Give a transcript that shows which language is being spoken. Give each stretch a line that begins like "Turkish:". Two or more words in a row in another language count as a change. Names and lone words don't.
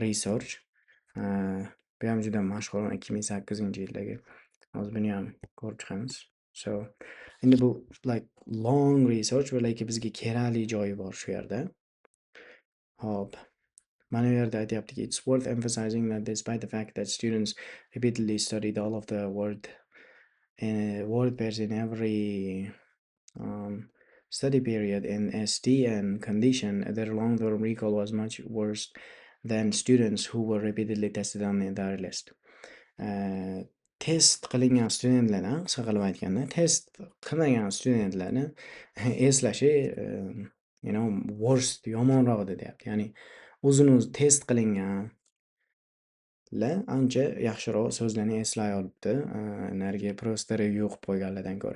Uzbek: Mana u research. Bu ham juda mashhur 2008-yildagi. Hozir buni ham ko'rib chiqamiz. So, endi bu
English: like long research
Uzbek: va like bizga kerakli joyi bor shu yerda. Hop. Mana bu yerda aytyaptiki,
English: it's worth emphasizing that despite the fact that students repeatedly studied all of the word pairs in every study period in STN condition, their long-term recall was much worse than students who were repeatedly tested on the entire list.
Uzbek: Test qilingan studentlarni, qisqa qilib aytganda, test qilmagan studentlarni eslashi, worst, yomonroq edi deyapti. Ya'ni o'zini-o'zi test qilingan ancha yaxshiroq so'zlarni eslay olibdi, narigi просто review qilib qo'yganlardan ko'ra.